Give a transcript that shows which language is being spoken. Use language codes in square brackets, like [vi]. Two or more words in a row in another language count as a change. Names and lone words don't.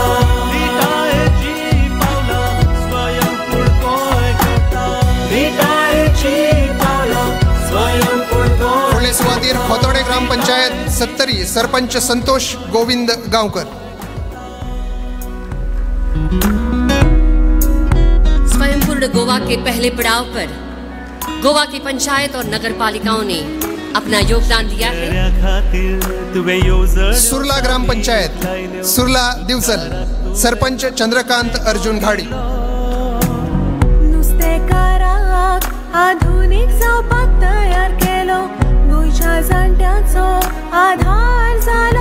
[kok] विटायेची पावलां स्वयंपूर्ण गोंय करता. विटायेची पावलां स्वयंपूर्ण गोंय. फुडले सुवातेर खोतोडे ग्राम पंचायत 70, सरपंच संतोष गोविंद गांवकर. [hi] स्वयंपूर्ण गोवा के पहले पड़ाव पर गोवा की पंचायत और नगर पालिकाओं ने अपना योगदान दिया है। [kok] सुरला ग्रामपंचायत, सुरला दिवचल, सरपंच चंद्रकांत अर्जुन घाडी। नुस्तेकाराक आधुनिक जावपाक तयार केलो, गोंयच्या जाणट्यांचो आधार जालो।